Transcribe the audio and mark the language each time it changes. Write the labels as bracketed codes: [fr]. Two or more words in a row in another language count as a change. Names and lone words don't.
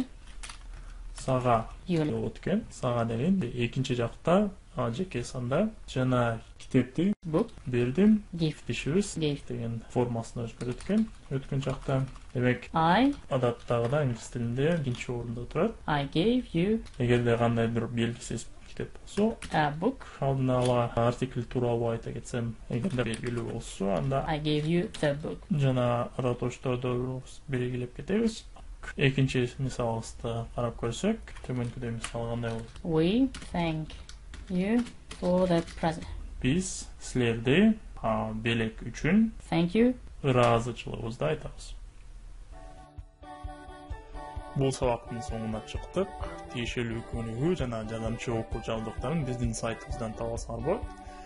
[ky] сага [en] You. [ky] болот экен. Сага деген экинчи жакта жеке санда жана китепти [en] Book. [ky] бердим. [en] Give. [ky] Дешибиз [en] Gave. [ky] деген формасына өзгөрөт экен. Өткөн жакта. Демек, [en] I. [ky] адаттагыдай англис тилинде биринчи орунда турат. [en] I gave you [ky] Эгерде кандайдыр белгисиз китеп болсо, [en] a book. [ky] алдын ала артикль тууралуу айта кетсем, эгерде белгилүү болсо, анда [en] I gave you the book. [ky] жана ататочторду белгилеп кетебиз. Экинчи мисалыбызды карап көрсөк, төмөнкүдөй мисал кандай болот? [en] We thank you for the present. [ky] Биз силерди белек үчүн [en] Thank you. [ky] ыраазычылыгыбызды айтабыз. Бул сабактын соңуна чыктык. Тиешелүү күнүгү жана жардамчы окуу жабдыктарын биздин сайтыбыздан табасыңар болот.